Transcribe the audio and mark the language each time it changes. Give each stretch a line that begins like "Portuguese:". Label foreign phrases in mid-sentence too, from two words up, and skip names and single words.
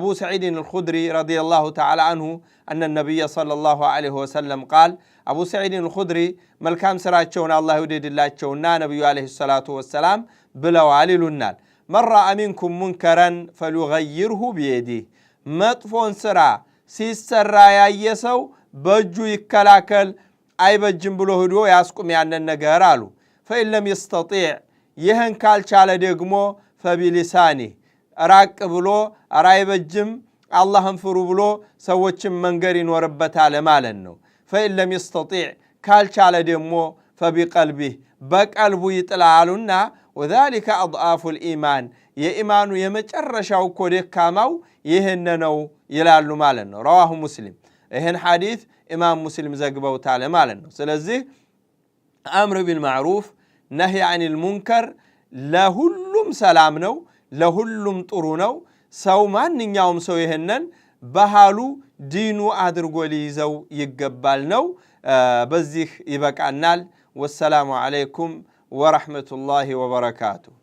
Arabic: ሰዒድ الخدري رضي الله تعالى عنه ان النبي صلى الله عليه وسلم قال አቡ ሰዒድ الخدري
Amharic: መልካም ስራቸውን አላህ ይወደድላቸውና ነብዩ
Arabic: አለይሂ ሰላቱ ወሰላም
Amharic: ብለዋል ይሉናል
Arabic: من رأى منكم منكرا فليغيره بيده
Amharic: መጥፎን ስራ ሲሰራ ያየሰው በእጁ ይከላከል አይበጅም ብሎ ሄዶ ያስቁም ያንን ነገር አሉ
Arabic: فإن لم يستطيع
Amharic: ይህን ካልቻለ ደግሞ فبلسانه ራቅ ብሎ አይበጅም አላህን ፍሩ ብሎ ሰዎችን መንገር ይኖርበታል ማለት ነው
Arabic: فإن لم يستطيع
Amharic: ካልቻለ ደግሞ فبقلبه በቀልቡ ይጥላሉና
Arabic: وذلك أضعاف الإيمان
Amharic: የኢማኑ የመጨረሻው እኮ ደካማው ይሄን ነው ይላሉ ማለት ነው
Arabic: رواه مسلم
Amharic: ይሄን ሐዲስ ኢማም ሙስሊም ዘግበውታል ማለት ነው ስለዚህ
Arabic: أمر بالمعروف نهي عن المنكر
Amharic: ለሁሉም ሰላም ነው ለሁሉም ጥሩ ነው ሰው ማንኛውም ሰው ይሄንን ባህሉ ዲኑ አድርጎ ሊይዘው ይገባል ነው በዚህ ይበቃናል
Arabic: والسلام عليكم ورحمة الله وبركاته